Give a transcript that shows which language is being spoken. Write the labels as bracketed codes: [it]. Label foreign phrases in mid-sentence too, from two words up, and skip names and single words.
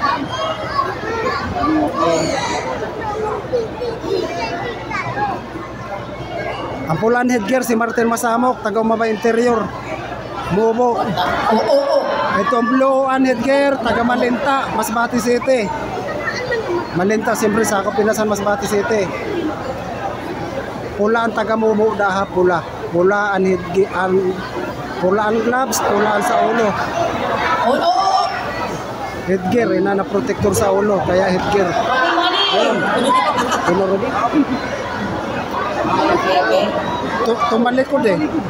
[tl] Ang pula ang headgear, si Martin Masamok, taga Umabay Interior. Mobo. Ito ang blue ang headgear, taga Malinta, Masbate City. Malinta, siyempre sa Kapinasan, Masbate City. Pula ang taga Mobo, [msb] daha pula. [tl] Pula ang headgear, pula ang gloves, pula ang sa ulo. [msb] Headgear, ina na protector sa ulo, kaya headgear. [tl] Okay. Tumalikod eh.